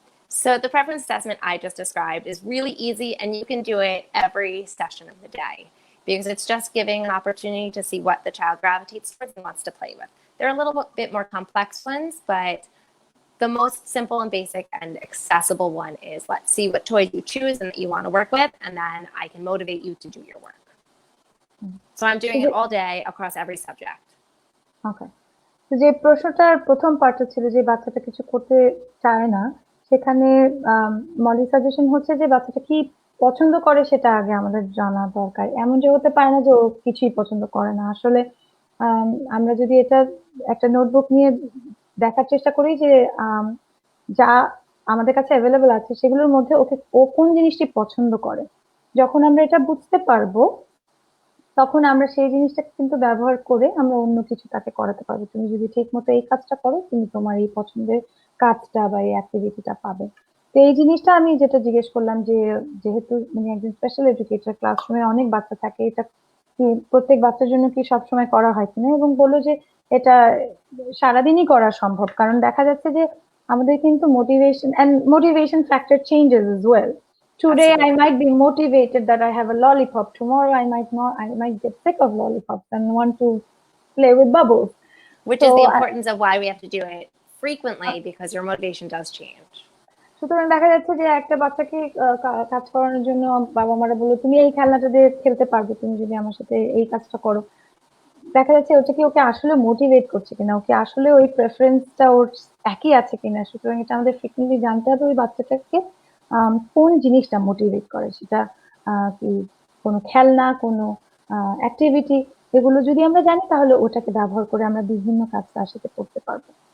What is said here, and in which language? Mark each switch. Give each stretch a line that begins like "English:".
English: so the preference assessment I just described is really easy, and you can do it every session of the day because it's just giving an opportunity to see what the child gravitates towards and wants to play with. There are a little bit more complex ones, but the most simple and basic and accessible one is let's see what toys you choose and that you want to work with, and then I can motivate you to do your work. So I'm doing it all day across every subject. Okay.
Bangla: তো যে প্রশ্নটার প্রথম পার্টটা ছিল যে বাচ্চাটা কিছু করতে চায় না, সেখানে মলি সাজেশন হচ্ছে যে বাচ্চাটা কি পছন্দ করে সেটা আগে আমাদের জানা দরকার। এমন যে হতে পারে না যে ও কিছুই পছন্দ করে না। আসলে আমরা যদি এটা একটা নোটবুক নিয়ে দেখার চেষ্টা করি যে যা আমাদের কাছে অ্যাভেলেবল আছে সেগুলোর মধ্যে ও কোন জিনিসটি পছন্দ করে, যখন আমরা এটা বুঝতে পারবো তখন আমরা সেই জিনিসটাকে কিন্তু ব্যবহার করে আমরা অন্য কিছু তাকে করাতে পারবো। তুমি যদি ঠিক মতো এই কাজটা করো, তুমি তোমার এই পছন্দের কাজটা বা এই অ্যাক্টিভিটিটা পাবে। তো এই জিনিসটা আমি যেটা জিজ্ঞেস করলাম যে যেহেতু উনি একজন স্পেশাল এডুকেটর, ক্লাসরুমে অনেক বাচ্চা থাকে, এটা কি প্রত্যেক বাচ্চার জন্য কি সবসময় করা হয় কিনা, এবং বললো যে এটা সারাদিনই করা সম্ভব, কারণ দেখা যাচ্ছে যে আমাদের কিন্তু motivation factor changes
English: as well. Today I might be motivated that I have a lollipop. Tomorrow I might not. I might get sick of lollipops and want to play with bubbles. Which is the importance of why we have to do it frequently, because your motivation does change.
Bangla: সুতরাং দেখা যাচ্ছে যে একটা বাচ্চাকে কাজ করানোর জন্য বাবা মারা বললো তুমি এই খেলনাটা দিয়ে খেলতে পারবে তুমি যদি আমার সাথে এই কাজটা করো। দেখা যাচ্ছে ওটা কি ওকে আসলে মোটিভেট করছে কিনা, ওকে আসলে ওই প্রেফারেন্সটা ওর একই আছে কিনা। সুতরাং এটা আমাদের ফ্রিকুয়েন্টলি জানতে হবে ওই বাচ্চাটাকে কোন জিনিসটা মোটিভেট করে, সেটা কি কোনো খেলনা, কোনো অ্যাক্টিভিটি, এগুলো যদি আমরা জানি তাহলে ওটাকে ব্যবহার করে আমরা বিভিন্ন কাজ তার সাথে করতে পারবো।